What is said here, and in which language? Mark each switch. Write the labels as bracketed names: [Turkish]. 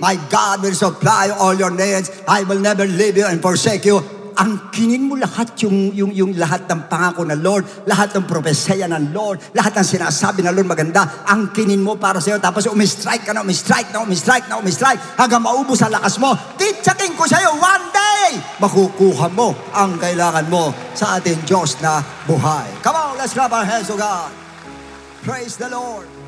[English] My God will supply all your needs. I will never leave you and forsake you. [Filipino] Ang kinin mo lahat yung lahat ng pangako ng Lord, lahat ng propesya ng Lord, lahat ng sinasabi ng Lord maganda, ang kinin mo para sa iyo. Tapos umistrike ka na, umistrike, hanggang maubos ang lakas mo. Titsakin ko sa iyo, one day, makukuha mo ang kailangan mo sa ating Diyos na buhay. [English] Come on, let's clap our hands to God. Praise the Lord.